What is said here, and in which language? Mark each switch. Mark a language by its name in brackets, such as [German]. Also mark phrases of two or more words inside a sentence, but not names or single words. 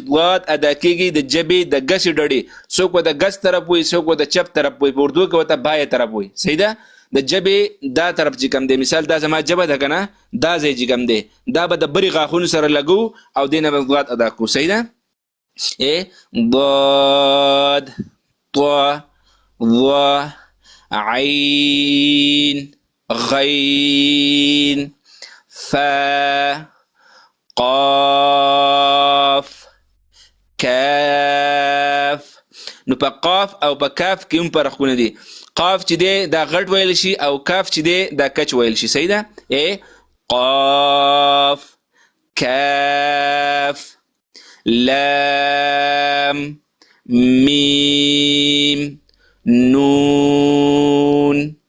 [Pashto] ضواد ادا کیږي د ژبې د ګسې ډډې څوک به د ګس طرف وي څوک به د چپ طرف وي په اردو کې ورته بایه طرف وي صحیح ده د ژبې دا طرف چې کوم دی مثال دا زما ژبه ده که نه دا ځای چې کوم دی دا به د برې غاښونو سره لګو او دې نه به ضواد ادا کوو صحیح ده ضاد طا ظا عين غين فا قاف کاف نو په قاف او په کاف کې هم فرقونه دي قاف چې دی دا غټ ویل شي او کاف چې دی دا کچ ویل شي صحیح ده قاف کاف لام میم نون